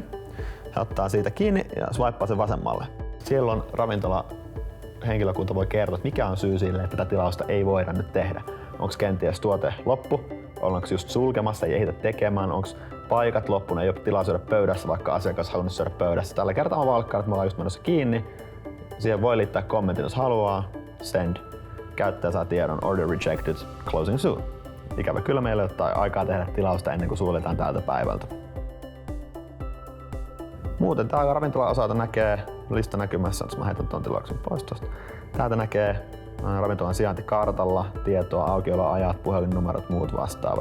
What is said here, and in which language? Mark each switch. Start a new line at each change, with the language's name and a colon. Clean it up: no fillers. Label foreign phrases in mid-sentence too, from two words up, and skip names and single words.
Finnish: He ottaa siitä kiinni ja swipeaa sen vasemmalle. Silloin ravintola henkilökunta voi kertoa, että mikä on syy sille, että tätä tilausta ei voida nyt tehdä. Onko kenties tuote loppu? Ollaanko just sulkemassa, ei ehditä tekemään? Onko paikat loppu? Ei ole tilaa syödä pöydässä, vaikka asiakas halunnut syödä pöydässä. Tällä kertaa mä valkkaan, että me ollaan just menossa kiinni. Siihen voi liittää kommentin, jos haluaa. Send. Käyttäjä saa tiedon
English: Order rejected, closing soon.
Finnish: Ikävä kyllä meillä ei ole aikaa tehdä tilausta ennen kuin suljetaan tältä päivältä. Muuten tää ravintola-osalta näkee lista näkymässä, jos mä heitän tuon tilauksen pois tosta. Täältä näkee ravintolan sijainti kartalla, tietoa, aukioloajat, puhelinnumerot, muut vastaavat.